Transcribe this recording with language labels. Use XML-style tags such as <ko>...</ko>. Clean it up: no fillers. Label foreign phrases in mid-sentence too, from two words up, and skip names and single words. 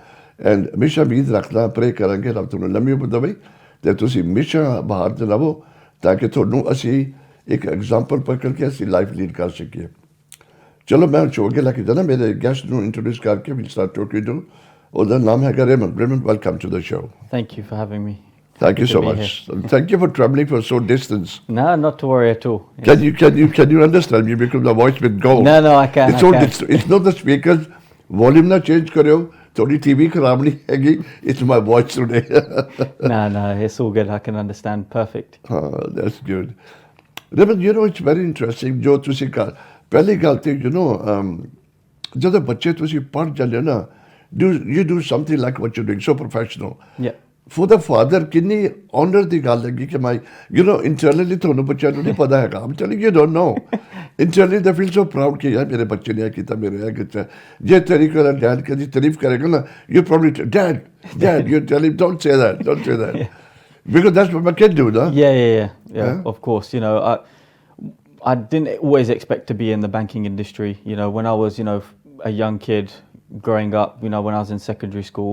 <pa>ਐਂਡ ਹਮੇਸ਼ਾ ਉਮੀਦ ਰੱਖਦਾ, ਪ੍ਰੇ ਕਰਾਂਗੇ ਰੱਬ ਤੁਹਾਨੂੰ ਲੰਮੀ ਉਮਰ ਦੇਵੇ ਅਤੇ ਤੁਸੀਂ ਹਮੇਸ਼ਾ ਬਾਹਰ 'ਚ ਰਹੋ, ਤਾਂ ਕਿ ਤੁਹਾਨੂੰ ਅਸੀਂ ਇੱਕ ਐਗਜ਼ਾਮਪਲ ਪਕੜ ਕੇ ਅਸੀਂ</pa> <en>life lead</en> <pa>ਕਰ ਸਕੀਏ। ਚਲੋ ਮੈਂ ਸ਼ੋਅ ਕੇ ਲੈ ਕੇ ਜਾਣਾ, ਮੇਰੇ ਗੈਸਟ ਨੂੰ ਇੰਟਰੋਡਿਊਸ ਕਰਕੇ</pa> <en>we start talking to.</en> <pa>ਉਹਦਾ ਨਾਮ ਹੈਗਾ ਰੇਮਨ। ਰੇਮਨ,</pa> <en>welcome to the show. Thank you for having me. Thank you so much. Thank you for traveling for so distance. No, not to worry at all. Can you understand me, because the voice with gold? No, I can. It's not the speakers.</en> <pa>Volume na change kariyo. ਥੋੜੀ TV ਖਰਾਬ ਨਹੀਂ ਹੈਗੀ.</pa> <en>It's my voice today. No, it's all good. I can understand. Perfect. That's good. Raman, you know, it's very interesting.</en> <pa>ਜੋ ਤੁਸੀਂ ਕਾ ਪਹਿਲੀ ਗੱਲ ਤੇ,</pa> <en>you know,</en> <pa>ਜਦੋਂ ਬੱਚੇ ਤੁਸੀਂ ਪੜ੍ਹ ਜਾਂਦੇ ਨਾ,</pa> <en>you do something like what you're doing, so professional. Yeah. For the father,</en> <pa>ਕਿੰਨੀ honor ਦੀ ਗੱਲ ਹੈਗੀ ਕਿ ਮੈਂ,</pa> <en>you know,</en> <pa>internally ਤੁਹਾਨੂੰ ਬੱਚਿਆਂ ਨੂੰ ਨਹੀਂ ਪਤਾ ਹੈਗਾ।</pa> <en>I'm telling you, don't know. Internally they feel so proud</en> <pa>ਕਿ ਯਾਰ ਮੇਰੇ ਬੱਚੇ ਨੇ ਇਹ ਕੀਤਾ, ਮੇਰੇ ਇਹ ਕੀਤਾ। ਜੇ ਤੇਰੀ ਕੋਲ ਡੈਡ ਕਦੀ ਤਾਰੀਫ ਕਰੇਗਾ ਨਾ,</pa> <en>you probably dad, you tell him don't say that. Yeah. Because that's what my kid do, no? Yeah. Of course, you know, I didn't always expect to be in the banking industry. You know, when I was, you know, a young kid growing up, you know, when I was in secondary school.</en>